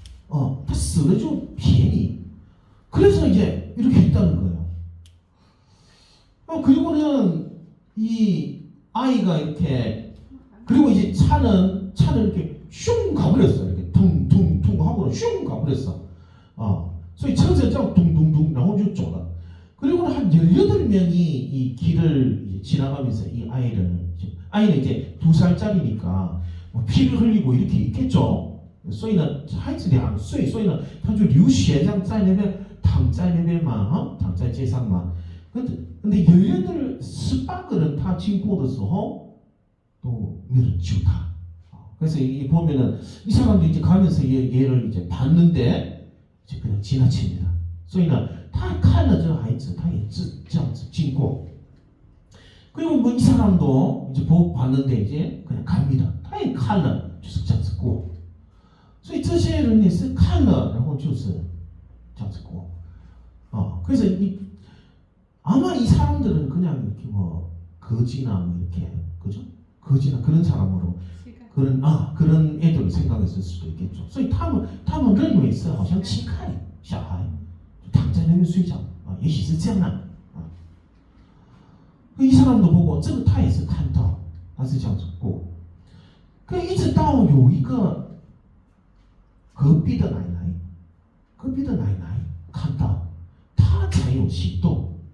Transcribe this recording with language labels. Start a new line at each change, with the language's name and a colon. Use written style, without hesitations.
Korean: 다 쓰러져 비행이. 그래서 이제 이렇게 했다는 거예요. 그리고는 이 아이가 이렇게 그리고 이제 차는 이렇게 슝 가버렸어. 이렇게 퉁퉁퉁 하고 슝 가버렸어.
Chinese: 所以车子这样咚咚咚然后就走了.
Korean: 그리고는 한 18명이 이 길을 지나가면서 이 아이는 이제 2살짜리니까 뭐 피를 흘리고 이렇게 있겠죠.
Chinese: 所以呢孩子2岁所以呢他就流血这样在那边躺在那边嘛躺在街上嘛.
Korean: 근데 얘네들
Chinese: 18个人他经过的时候또没有人救他.
Korean: 그래서 이 보면은 이 사람도 이제 가면서 얘를 이제 봤는데 이제 그냥 지나칩니다.
Chinese: 所以呢他看了这个孩子他也是这样子经过.
Korean: 그리고 뭐 이 사람도 이제 보고 봤는데 이제 그냥 갑니다.
Chinese: 他也看了就是这样子过.所以这些人也是看了然后就是这样子过.
Korean: 그래서 아마 이 사람들은 그냥 이렇게 뭐 거지나 뭐 이렇게 그죠? 거지나 그런 사람으로 그런 애들을 생각했을 수도 있겠죠.
Chinese: 所以他们认为是好像欺害小孩躺在那边睡觉也许是这样的.
Korean: 이 사람도 보고
Chinese: 这个他也是看到他是这样子过. 一直到有一个隔壁的奶奶看到他才有行动.